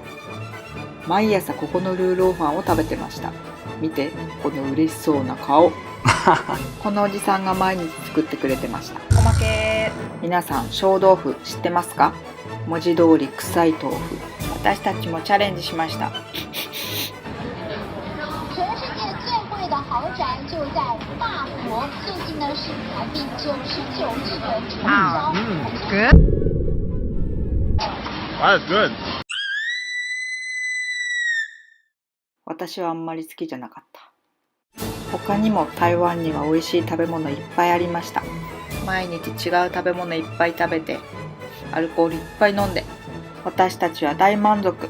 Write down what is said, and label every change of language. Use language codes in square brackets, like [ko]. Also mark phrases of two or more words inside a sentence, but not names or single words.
[ja] 毎朝ここのルーローファンを食べてました。見て、この嬉しそうな顔。このおじさんが毎日作ってくれてました。おまけ。皆さん、小豆腐知ってますか？文字通り臭い豆腐。私たちもチャレンジしました。 [zh] 全世界最贵的豪宅就在法国，最近呢是台币99亿的成交。 [en] Good. That's good. [ja] 私はあんまり好きじゃなかった。他にも台湾には美味しい食べ物いっぱいありました。毎日違う食べ物いっぱい食べて、アルコールいっぱい飲んで、私たちは大満足。